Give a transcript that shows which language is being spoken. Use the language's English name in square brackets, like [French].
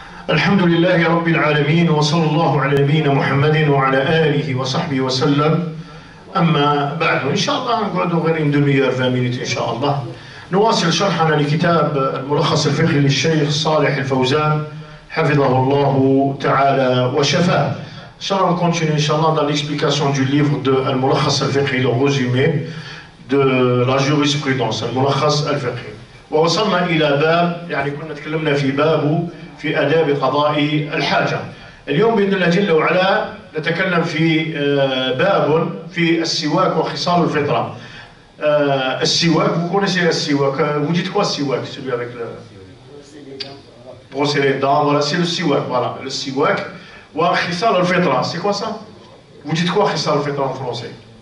[Arabic] الحمد لله رب العالمين وصلى الله على نبينا محمد وعلى آله وصحبه وسلم. أما بعد إن شاء الله نقعدوا غير [French] une demi-heure 20 minutes [Arabic] إن شاء الله نواصل شرحنا لكتاب الملخص الفقهي للشيخ صالح الفوزان حفظه الله تعالى وشفاه. [French] إن شاء الله on continue إن شاء الله dans l'explication du livre de الملخص الفقهي le résumé de la jurisprudence الملخص الفقهي. [Arabic] ووصلنا إلى باب يعني كنا تكلمنا في باب في آداب قضاء الحاجة. اليوم بإذن الله جل وعلا نتكلم في باب في السواك وخصال الفطرة. [French] السواك, vous connaissez le siwak, vous dites quoi siwak, celui avec le brosser les dents, voilà, c'est le siwak, voilà, le siwak. Wa khisal al-fitra, c'est quoi ça? Vous dites quoi khisal al-fitra en français?